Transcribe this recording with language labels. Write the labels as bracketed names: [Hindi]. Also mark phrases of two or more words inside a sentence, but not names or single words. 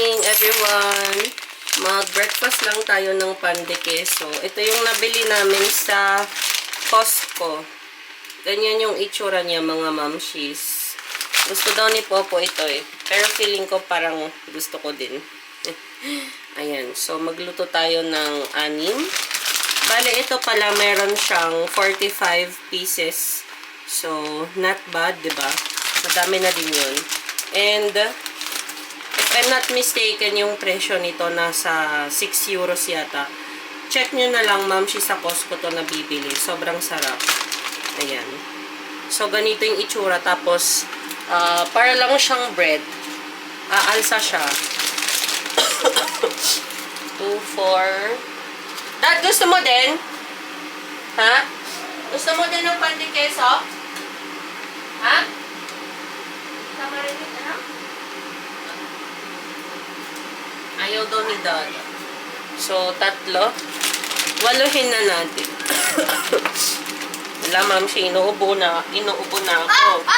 [Filipino] everyone! Mag-breakfast lang tayo ng [Spanish] pan de queso. [Filipino] Ito yung nabili namin sa Costco. Ganyan yung itsura niya, mga mamshis. Gusto daw ni Popo ito eh. Pero feeling ko parang gusto ko din. Ayan. So, magluto tayo ng 6. Bale, ito pala meron siyang 45 pieces. [English] So, not bad, [Filipino] diba? Madami na din yun. [English] And, if I'm not mistaken, [Filipino] yung presyo nito nasa 6 euros yata. Check nyo na lang, ma'am, sa Costco to nabibili. Sobrang sarap. Ayan. So, ganito yung itsura. Tapos, para lang siyang bread. Aalsa siya. 2, 4. Dad, gusto mo din? Ha? Gusto mo din ng [Spanish] pan de queso? [Filipino] Ha? Tama rin ito, ano? Ayaw daw ni Dad. So, 3. 8 na natin. Wala, ma'am, siya inuubo na ako.